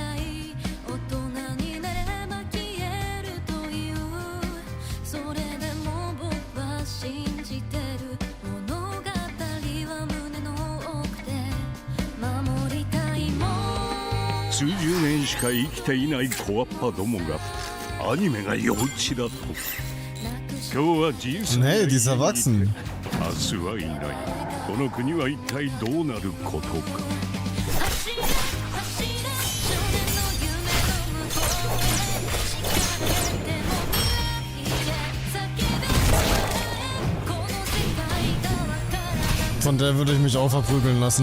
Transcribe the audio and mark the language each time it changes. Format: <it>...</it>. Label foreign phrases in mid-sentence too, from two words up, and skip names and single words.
<de>Hey, die ist erwachsen.</de> <ja>この国は一体どうなることか</ja> <de>Von der würde ich mich auch verprügeln lassen.</de>